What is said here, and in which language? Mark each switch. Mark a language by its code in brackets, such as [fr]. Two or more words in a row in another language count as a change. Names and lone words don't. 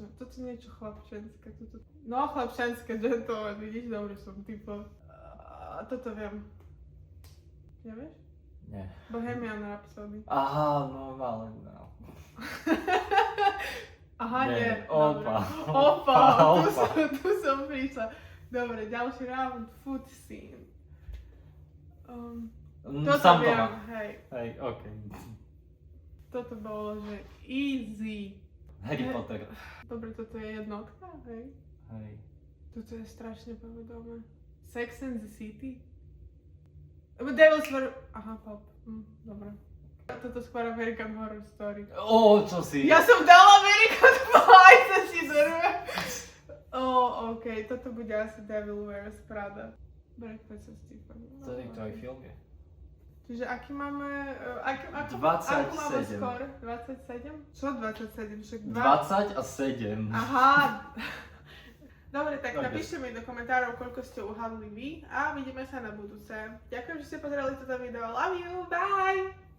[sk] Toto je niečo chlapčenské. No, chlapčenské, gentleman, vidíš, dobrý som, typo. Toto viem. Nevieš? Nie. Bohemian Rhapsody. Aha, no ale no. Aha, nie. Opa. Dobre. Opa, Opa. tu som prišla. Dobre, ďalší round, [en] food scene. [sk] Toto Sám viem, doma. hej. Hej, okej. Toto bolo, že easy. Harry Potter. Dobre, toto je jednotka, hej. Hej. Toto je strašne povedomé. Sex and the City? Devil's Ver... Aha, pop. Dobre. Toto skôr American Horror Story. Čo si? Ja som dala American Pie, sa si dorve. Okej, toto bude asi Devil Wears Prada. Breakfast at Tiffany. To aj film je. Čiže aký máme... Akú 27. máme skôr? 27? Čo 27? Však 20 a 7. Aha. Dobre, tak Ok. napíšte mi do komentárov, koľko ste uhadli vy a vidíme sa na budúce. Ďakujem, že ste pozerali toto video. [en] Love you, bye!